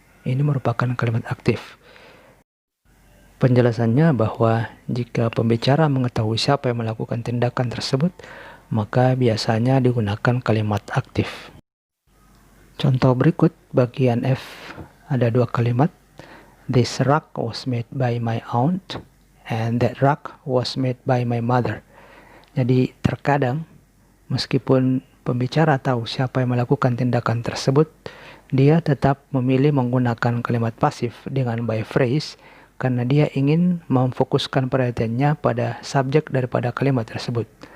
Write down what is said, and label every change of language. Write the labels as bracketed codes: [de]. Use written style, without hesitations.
[id] Ini merupakan kalimat aktif. Penjelasannya bahwa jika pembicara mengetahui siapa yang melakukan tindakan tersebut, maka biasanya digunakan kalimat aktif. Contoh berikut bagian F ada dua kalimat. [en] This rug was made by my aunt and that rug was made by my mother. [id] Jadi terkadang meskipun pembicara tahu siapa yang melakukan tindakan tersebut, dia tetap memilih menggunakan kalimat pasif dengan by phrase karena dia ingin memfokuskan perhatiannya pada subjek daripada kalimat tersebut.